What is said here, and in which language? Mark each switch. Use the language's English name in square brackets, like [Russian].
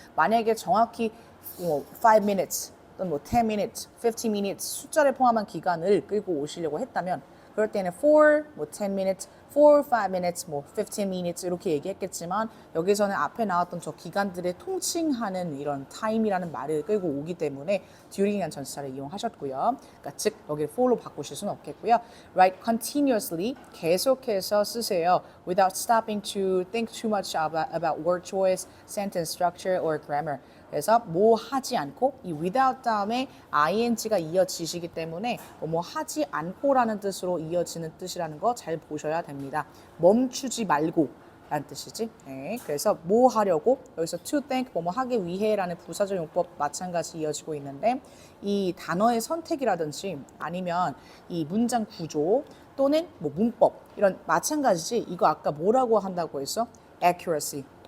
[Korean] 만약에 정확히 5 minutes 또는 뭐 10 minutes, 15 minutes 숫자를 포함한 기간을 끌고 오시려고 했다면 그럴 때는 for, 뭐 10 minutes, [English] for 5 minutes, [Korean] 뭐 15 minutes 이렇게 얘기했겠지만 여기서는 앞에 나왔던 저 기간들을 통칭하는 이런 time이라는 말을 끌고 오기 때문에 during이라는 전치사를 이용하셨고요. 그러니까 즉 여기를 for로 바꾸실 수는 없겠고요. [English] Write continuously, [Korean] 계속해서 쓰세요. [English] Without stopping to think too much about word choice, sentence structure, or grammar. [Korean] 그래서 뭐 하지 않고 이 without 다음에 ing가 이어지시기 때문에 뭐 하지 않고라는 뜻으로 이어지는 뜻이라는 거 잘 보셔야 됩니다. 멈추지 말고 라는 뜻이지. 네, 그래서 뭐 하려고 여기서 [English] to think [Korean] 뭐 하기 위해라는 부사적 용법 마찬가지 이어지고 있는데 이 단어의 선택이라든지 아니면 이 문장 구조 또는 뭐 문법 이런 마찬가지지. 이거 아까 뭐라고 한다고 했어? accuracy.